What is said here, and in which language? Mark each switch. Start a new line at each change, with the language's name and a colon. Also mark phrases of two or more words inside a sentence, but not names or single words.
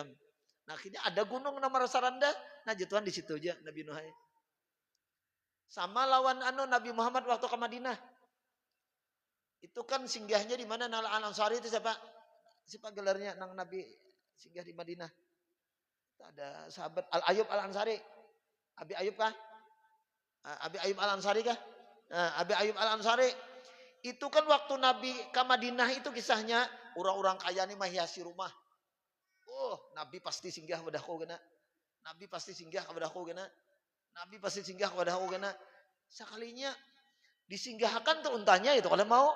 Banjar: Nah, akhirnya ada gunung yang merasa rendah, nah jatuhan di situ aja Nabi Nuh. Sama lawan Nabi Muhammad waktu ke Madinah. Itu kan singgahnya di mana? Nal Al-Ansari itu siapa? Siapa gelarnya nang Nabi singgah di Madinah? Ada sahabat Al-Ayub Al-Ansari. Abi Ayub kah? Abi Ayub Al-Ansari kah? Abi Ayub Al-Ansari. Itu kan waktu Nabi ke Madinah itu kisahnya. Orang-orang kaya ini menghiasi rumah. Oh, Nabi pasti singgah kepada aku kena. Nabi pasti singgah kepada aku kena. Nabi pasti singgah kepada aku kena. Sekalinya disinggahkan tuh untanya itu kalau mau.